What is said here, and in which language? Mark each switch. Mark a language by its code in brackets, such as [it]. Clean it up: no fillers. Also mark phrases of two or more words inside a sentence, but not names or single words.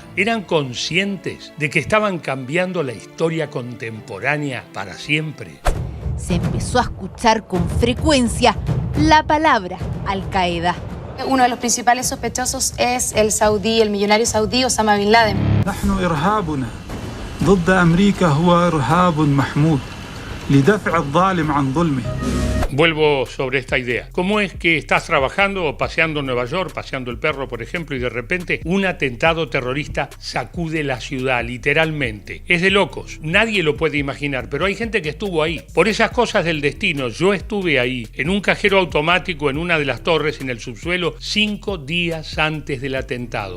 [es] ¿Eran conscientes de que estaban cambiando la historia contemporánea para siempre? Se empezó a escuchar con frecuencia la palabra Al Qaeda. Uno de los principales sospechosos es el millonario saudí Osama Bin Laden. [ar] نحن إرهابنا ضد أمريكا هو إرهاب محمود لدفع الظالم عن ظلمه. [es] Vuelvo sobre esta idea. ¿Cómo es que estás trabajando o paseando en Nueva York, paseando el perro, por ejemplo, y de repente un atentado terrorista sacude la ciudad, literalmente? Es de locos. Nadie lo puede imaginar, pero hay gente que estuvo ahí. Por esas cosas del destino, yo estuve ahí, en un cajero automático en una de las torres, en el subsuelo, 5 días antes del atentado.